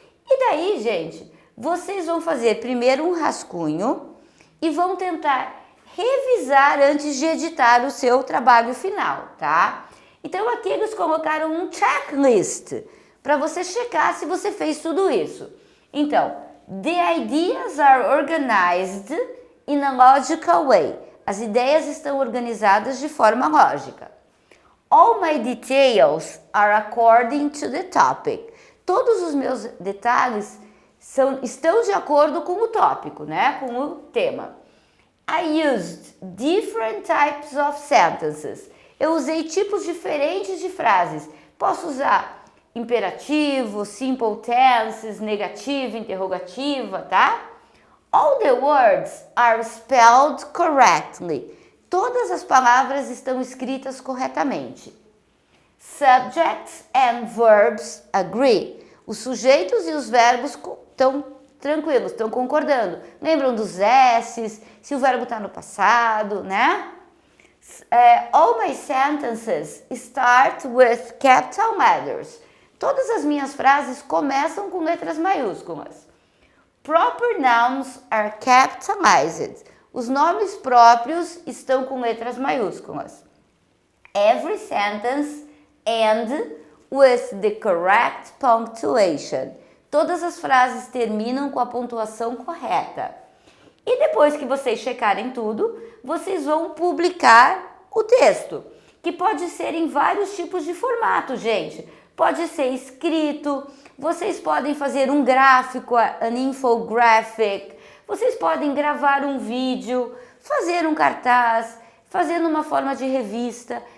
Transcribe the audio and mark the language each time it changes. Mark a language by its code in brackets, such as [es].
[pt] E daí, gente, vocês vão fazer primeiro um rascunho e vão tentar revisar antes de editar o seu trabalho final, tá? Então aqui eles colocaram um checklist para você checar se você fez tudo isso. [en] Então, the ideas are organized in a logical way. [pt] As ideias estão organizadas de forma lógica. [en] All my details are according to the topic. [pt] Todos os meus detalhes estão de acordo com o tópico, né? Com o tema. [en] I used different types of sentences. [pt] Eu usei tipos diferentes de frases. Posso usar imperativo, simple tenses, negativa, interrogativa, tá? [en] All the words are spelled correctly. [pt] Todas as palavras estão escritas corretamente. [en] Subjects and verbs agree. [pt] Os sujeitos e os verbos estão tranquilos, estão concordando. Lembram dos S's, se o verbo está no passado, né? [en] All my sentences start with capital letters. [pt] Todas as minhas frases começam com letras maiúsculas. [en] Proper nouns are capitalized. [pt] Os nomes próprios estão com letras maiúsculas. [en] Every sentence ends with the correct punctuation. [pt] Todas as frases terminam com a pontuação correta. E depois que vocês checarem tudo, vocês vão publicar o texto, que pode ser em vários tipos de formato, gente. Pode ser escrito, vocês podem fazer um gráfico, an infographic, vocês podem gravar um vídeo, fazer um cartaz, fazer numa forma de revista.